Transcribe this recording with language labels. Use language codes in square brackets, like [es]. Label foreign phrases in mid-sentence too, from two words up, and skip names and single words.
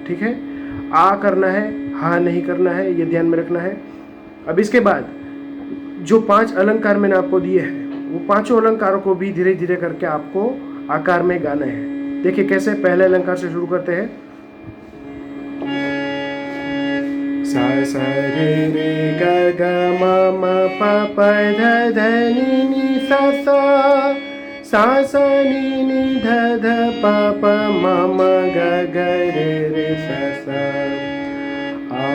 [hi] ठीक है, आ करना है, हा नहीं करना है, ये ध्यान में रखना है। अब इसके बाद जो 5 अलंकार मैंने आपको दिए हैं वो 5 अलंकारों को भी धीरे धीरे करके आपको आकार में गाना है। देखिए कैसे, पहले अलंकार से शुरू करते हैं। सा सा रे रे ग ग म म प प ध ध नि नि सा सा। सा सा नि नि ध ध प प म म ग ग रे रे सा सा। आ,